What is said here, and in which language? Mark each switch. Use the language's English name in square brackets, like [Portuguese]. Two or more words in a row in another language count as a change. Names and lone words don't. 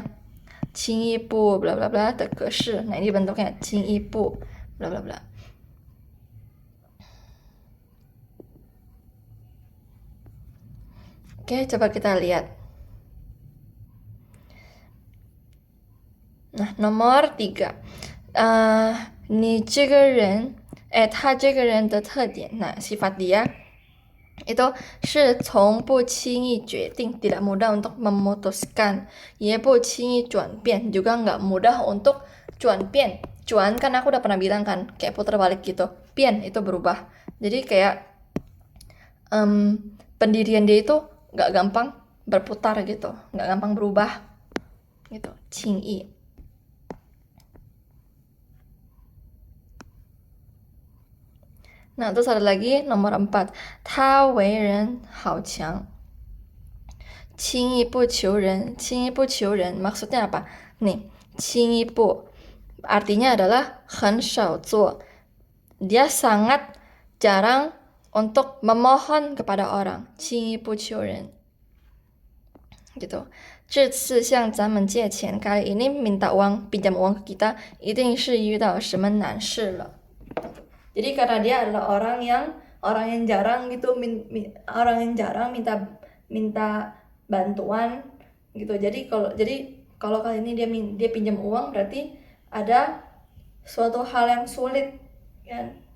[Chinese] 轻易步 bla bla bla 的格式. [Indonesian] Nah, ini bentuknya [Chinese] 轻易步 bla bla bla. [Indonesian] Oke, coba kita lihat. Nah, nomor 3. [Chinese] 你这个人他这个人的特点. [Indonesian] Nah, sifat dia itu [Chinese] 是从不轻易决定, [Indonesian] tidak mudah untuk memutuskan, [Chinese] 也不轻易转变, [Indonesian] juga nggak mudah untuk 转变. 转 kan aku udah pernah bilang kan, kayak putar balik gitu. 变 itu berubah. Jadi kayak pendirian dia itu nggak gampang berputar gitu, nggak gampang berubah gitu. [Chinese] 轻易. [Indonesian] Nah, terus ada lagi nomor 4. [Chinese] 他为人好强. 轻易不求人. 轻易不求人 [Indonesian] maksudnya apa? Nih, [Chinese] 轻易不 [Indonesian] artinya adalah [Chinese] 很少做. [Indonesian] Dia sangat jarang untuk memohon kepada orang. [Chinese] 轻易不求人. Gitu. 这次向咱们借钱, [Indonesian] kali ini minta uang, pinjam uang ke kita, [Chinese] 一定是遇到什么难事了. [Indonesian] Jadi karena dia adalah orang yang jarang gitu, orang yang jarang minta bantuan gitu. Jadi kalau kali ini dia pinjam uang, berarti ada suatu hal yang sulit kan.